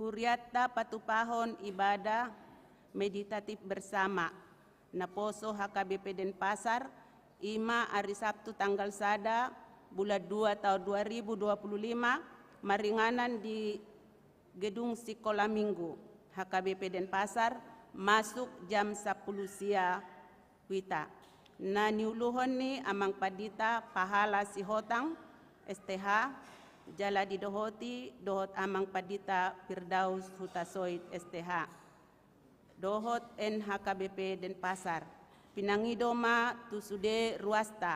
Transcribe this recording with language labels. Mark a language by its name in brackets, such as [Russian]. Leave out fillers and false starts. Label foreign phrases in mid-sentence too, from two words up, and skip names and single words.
[Batak Toba] Huriata patupahon [Indonesian] ibadah meditatif bersama [Batak Toba] naposo HKBP Denpasar ima [Indonesian] hari Sabtu tanggal 1 bulan 2 tahun 2025 [Batak Toba] maringanan di Gedung Sekolah Minggu HKBP Denpasar [Indonesian] masuk jam 10 [Batak Toba] sia wita. Na niuluhon ni amang padita pahala si hotang STH jala di dohoti dohot amang padita Firdaus Hutasoid STH. Dohot NHKBP Denpasar. Pinangidoma tusude ruasta.